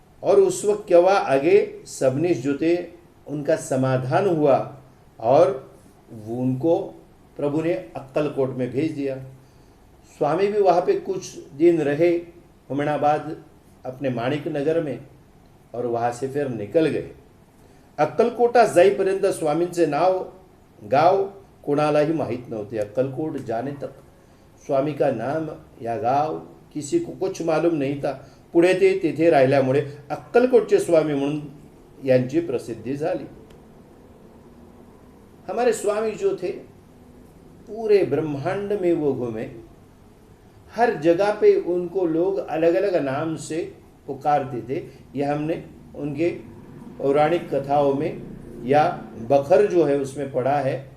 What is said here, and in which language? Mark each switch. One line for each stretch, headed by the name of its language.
Hindi: और उस वक्त क्या हुआ, आगे सबनीस जो थे उनका समाधान हुआ और उनको प्रभु ने अक्कलकोट में भेज दिया। स्वामी भी वहाँ पे कुछ दिन रहे हुमणाबाद अपने माणिक नगर में और वहाँ से फिर निकल गए।
Marathi: अक्कलकोटा जाईपर्यंत स्वामींचे गाव कोणालाही माहीत नव्हते।
Hindi: अक्कलकोट जाने तक स्वामी का नाम या गाव किसी को कुछ मालूम नहीं था।
Marathi: पुढे ते तिथे राहिल्यामुळे अक्कलकोटचे स्वामी म्हणून यांची प्रसिद्धी झाली।
Hindi: हमारे स्वामी जो थे पूरे ब्रह्मांड में वो घूमे, हर जगह पे उनको लोग अलग अलग नाम से पुकारते थे। यह हमने उनके पौराणिक कथाओं में या बखर जो है उसमें पढ़ा है।